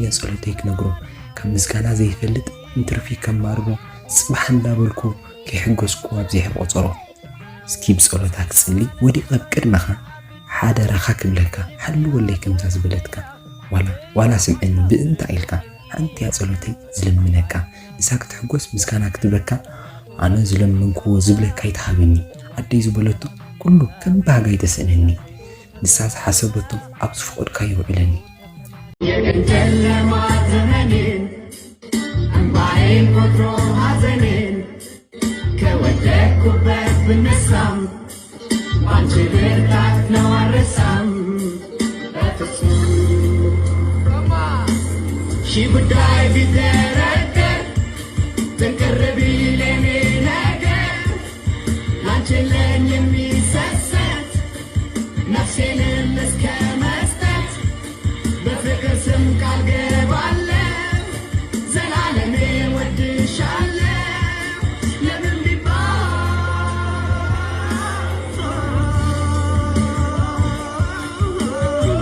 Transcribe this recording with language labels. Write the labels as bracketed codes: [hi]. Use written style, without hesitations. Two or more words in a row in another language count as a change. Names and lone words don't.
[ti] ጸሎተይ ክነግሮ ካብ ምስጋና ዘይፈልጥ እንትርፊ ከማርቦ ጽባሕ እንዳበልኩ ከይሕገዝኩ ኣብዘይ ቆፀሮ እስኪ ብጸሎታ ክጽሊ ወዲቐ ቅድመኻ ሓደ ረኻ ክብለካ ሓልወለይ ከምዛ ዝብለትካ ዋላ ስምዐኒ ብእንታ ኢልካ ሓንቲ ያ ጸሎተይ ዝልምነካ ንሳ ክትሕጎስ ምስጋና ክትበካ ኣነ ዝለመንክዎ ዝብለካ ይትሃበኒ ኣደይ ዝበለቶ ኩሉ ከም ባህጋይ ተስእነኒ ንሳ ዝሓሰበቶ ኣብ ዝፍቆድካ ይውዕለኒ [am] የጨለማ ዘመኔን እምባዬን ቆጥሮ ሐዘኔን ከወደቅኩበት ብነሳም ባንቺ ብርታት ነው አልረሳም በፍጹም ሺህ ጉዳይ ቢደረደር ጥንቅር ቢል የኔ ነገር ላንቺ ለኝ የሚሰሰት ነፍሴንም እስከ መስጠት በፍቅር ስም ቃል ገባለሁ ዘላለሜ ወድሻለሁ ለምን ቢባል